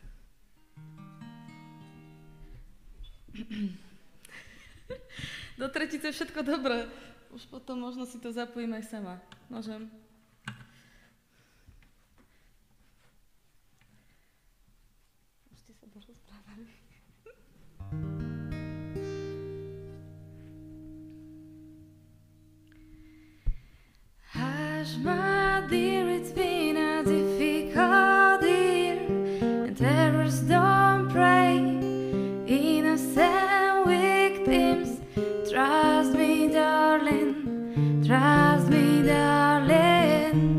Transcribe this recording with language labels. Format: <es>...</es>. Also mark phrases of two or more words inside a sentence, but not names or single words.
<sk>Do tretice všetko dobré. Už potom možno si to zapojím aj sama. Môžem? Už ste sa dorozprávali.</sk> <en>Hush, my dear, it's been a difficult year, and terrors don't pray. Innocent victims, trust me, darling, trust me, darling.</en>